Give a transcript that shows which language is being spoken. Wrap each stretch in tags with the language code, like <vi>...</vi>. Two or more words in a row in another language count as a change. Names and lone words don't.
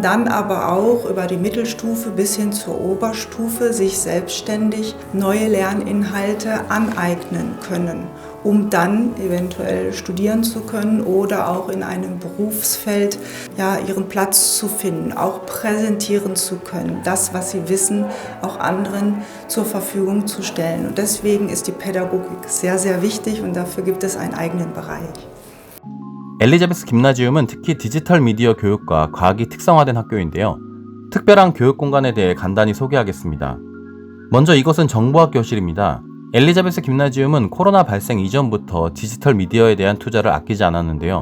<de>dann aber auch über die Mittelstufe bis hin zur Oberstufe sich selbstständig neue Lerninhalte aneignen können, um dann eventuell studieren zu können oder auch in einem Berufsfeld ihren Platz zu finden, auch präsentieren zu können, das, was sie wissen, auch anderen zur Verfügung zu stellen. Und deswegen ist die Pädagogik sehr, sehr wichtig und dafür gibt es einen eigenen Bereich.</de> <ko>엘리자베스 김나지움은 특히 디지털 미디어 교육과 과학이 특성화된 학교인데요. 특별한 교육 공간에 대해 간단히 소개하겠습니다. 먼저 이것은 정보학 교실입니다. 엘리자베스 김나지움은 코로나 발생 이전부터 디지털 미디어에 대한 투자를 아끼지 않았는데요.</ko>